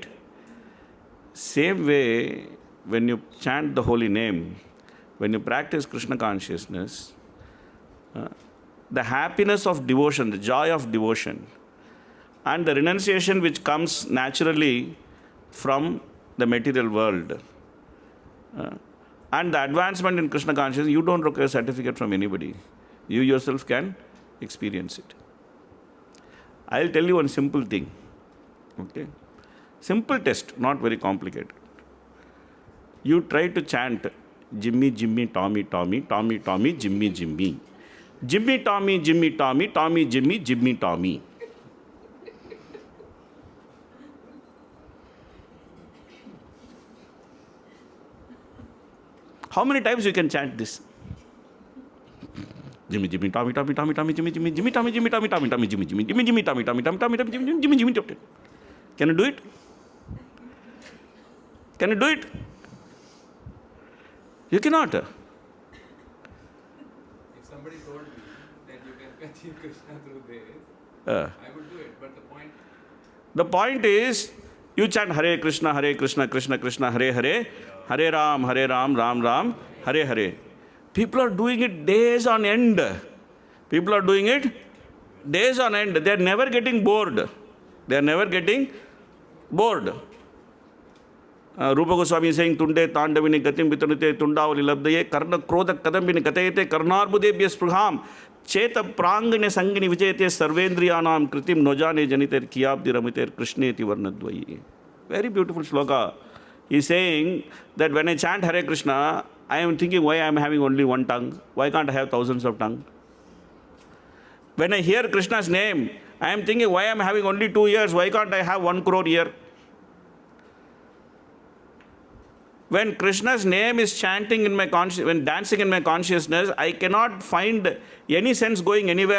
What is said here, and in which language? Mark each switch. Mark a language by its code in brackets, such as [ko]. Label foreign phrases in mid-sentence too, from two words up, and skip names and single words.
[en] Same way, when you chant the holy name, when you practice Krishna consciousness, the happiness of devotion, the joy of devotion, and the renunciation which comes naturally from the material world, and the advancement in Krishna consciousness, you don't require a certificate from anybody. You yourself can experience it. I'll tell you one simple thing. Okay? Simple test, not very complicated. You try to chant Jimmy, Jimmy, Tommy, Tommy, Tommy, Tommy, Jimmy, Jimmy. Jimmy, Tommy, Jimmy, Tommy, Tommy, Jimmy, Jimmy, Tommy. How many times you can chant this? Jimmy, Jimmy, Tommy, Tommy, Tommy, Tommy, Jimmy, Jimmy, Jimmy, Tommy, Jimmy, Tommy, Tommy, Tommy, Jimmy, Jimmy, Jimmy, Jimmy, Tommy, Tommy, Tommy, Tommy, Tommy, Jimmy, Jimmy, Jimmy, Jimmy. Can you do it? Can you do it? You cannot. If somebody told me that you can achieve Krishna through this, I would do it. But the point is, you chant [sa] Hare Krishna, Krishna Krishna, Hare Hare, Hare Ram, Ram Ram, Hare Hare. [en] People are doing it days on end. People are doing it days on end. They are never getting bored. They are never getting bored. Rupa Goswami is saying, [sa] Tunde Tandavini Gatim Vitanute Tundavali Labdaye Karna Krodha Kadambini Katayete Karnarbudebhya Spraham Cheta Prangane Sangini Vijayate Sarvendriyanam Kritim Nojane Janiter Kiyabdi Ramiter Krishneti Varnadvayi. [en] Very beautiful sloka. He is saying that when I chant Hare Krishna, I am thinking why I am having only one tongue. Why can't I have thousands of tongues? When I hear Krishna's name, I am thinking why I am having only 2 ears. Why can't I have 1 crore ear? When Krishna's name is chanting in my consciousness, when dancing in my consciousness, I cannot find any sense going anywhere.